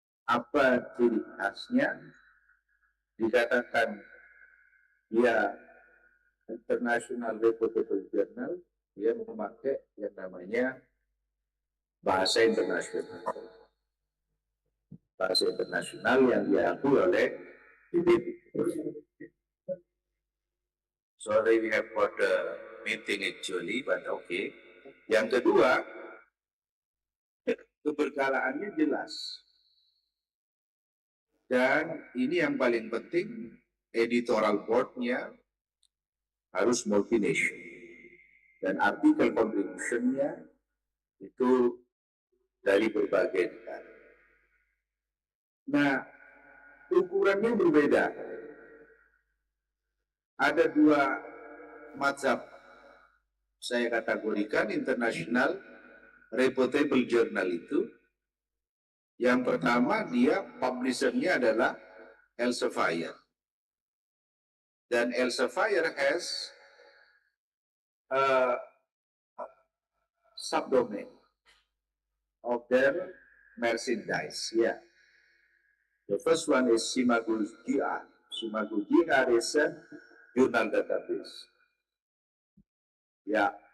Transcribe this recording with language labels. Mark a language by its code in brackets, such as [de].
[id] Apa ciri khasnya? Dikatakan dia international reputable journal, dia memakai yang namanya bahasa internasional. Bahasa internasional yang diakui oleh PBB. [en] Sorry, we have got a meeting actually, but okay. [id] Yang kedua, keberkalaannya jelas. Dan ini yang paling penting, editorial board-nya harus multinational. Dan artikel contribution-nya itu dari berbagai negara. Nah, ukurannya berbeda. Ada dua mazhab saya kategorikan international reputable journal itu. Yang pertama, dia publisher-nya adalah Elsevier. [en] Dan Elsevier has a subdomain of their merchandise. Yeah. The first one is Simagu GR. Simagu GR is a journal database. Yeah.